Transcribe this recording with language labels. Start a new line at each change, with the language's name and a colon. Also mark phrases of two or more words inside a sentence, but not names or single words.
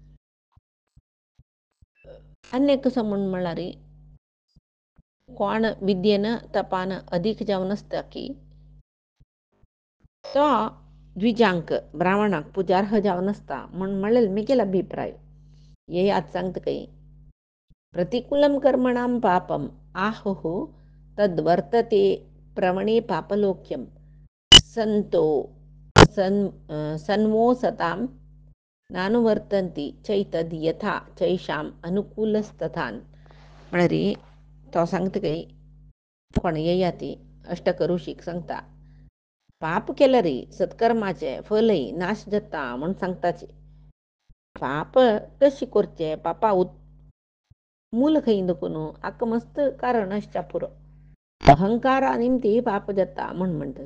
Konkani: आनी कसो म्हूण म्हळ्यार कोण विद्येन तपान अदीक जावन आसता की तो द्विजांक ब्राह्मणाक पुजार्ह जावन आसता म्हूण म्हणलें म्हगेलो अभिप्राय. हे याद सांगता की
Sanskrit: प्रतिकूलं कर्मणां पापम आहुः तद्वर्तते प्रवणे पापलोक्यं संतो सन्मोसतां नानुवर्तन्ति चैतद यथा चैषाम अनुकूलस्तथान.
Konkani: म्हळ्यार तो सांगता की कोण येयाती अष्टक ऋषीक सांगता पाप केल्यार सत्कर्माचे फलय नाश जाता म्हूण सांगताचे. पाप कशी करचे पापा मूल खंय दुखून हाका मस्त कारण आसच्या पुरो अहंकारा निमती पाप जाता म्हूण म्हणटा.